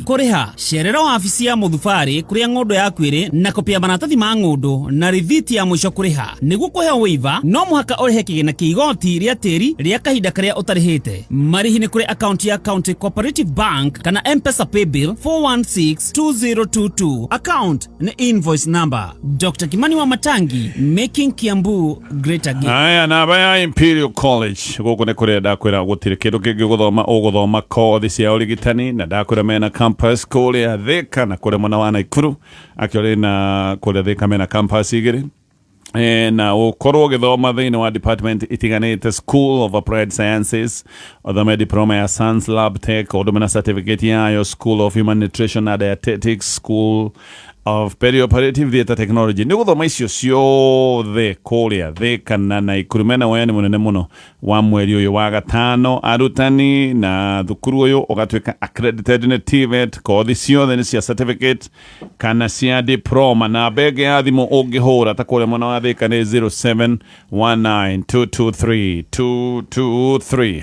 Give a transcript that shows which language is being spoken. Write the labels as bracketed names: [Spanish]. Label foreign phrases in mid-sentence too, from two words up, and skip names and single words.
[Kikuyu] Kũrĩha cerera wabici ya mũthubarĩ kũrĩa ng'ũndũ yaku ĩrĩ na kopia maratathi ma ng'ũndũ na rithiti ya mũico kũrĩha. Nĩguo kũheo waiver no mũhaka ũrĩhe kĩgĩna kĩa igoti rĩa tĩri rĩa kahinda karĩa ũtarĩhĩte. Marĩhi nĩ kũrĩ akaunti ya County Cooperative Bank kana M-Pesa Paybill 4162022. Account nĩ [English] invoice number. [Kikuyu] Dr. Kimani Wamatangi, [English] making Kiambu great again. [Kikuyu] Aya na baya Imperial College gũkũ nĩ kũrĩa ndakwĩra gũtirĩ kĩndũ kĩngĩ ũgũthoma kothi cia ũrigitani, na ndakwĩra mena campus kũrĩa Thika na kũrĩa mwena wa Naikuru, akĩrĩ na kũrĩa Thika mena campus igĩrĩ. Na ũkorwo ũgĩthoma thĩinĩ wa department itiganĩte, School of Applied Sciences, ũthome diploma ya Science Lab Tech, ũthome na certificate yayo, School of Human Nutrition and Dietetics, School of Perioperative Theatre Technology. Nĩ gũthoma icio ciothe kũrĩa Thika na Naikuru. Mena wĩra mũnene mũno wa mweri ũyũ wa gatano. Arutani na thukuru ũyũ ũgatuĩka accredited nĩ TVET. Kothi ciothe nĩ cia certificate kana cia diploma, na bege ya thimũ ũngĩhũra ta kũrĩa mwena wa Thika nĩ 0719223223.